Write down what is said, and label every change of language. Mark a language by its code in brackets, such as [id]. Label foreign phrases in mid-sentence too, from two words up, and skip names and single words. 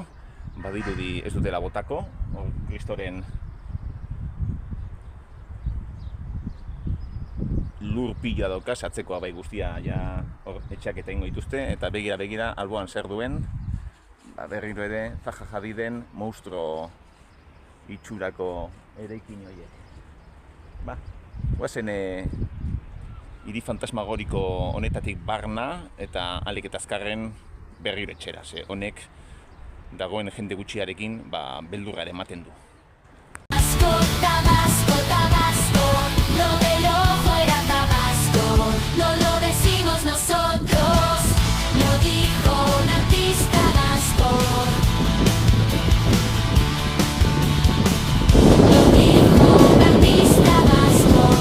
[eu] Badirudi ez dutela botako, kristoren lur pila dauka, atzekoa bai guztia etxeak eta ingo dituzte, eta begira, alboan zer duen, berriro ere, Zaha Hadiden monstruo itxurako eraikin horiek. Guazen hiri fantasmagoriko honetatik barna, eta ahalik eta azkarren berriro etxera, ze honek dagoen jende gutxiarekin beldurra ere ematen du. [es] Tabasco, lo del ojo era Tabasco, no lo decimos nosotros, lo dijo un artista vasco. Lo dijo un artista vasco.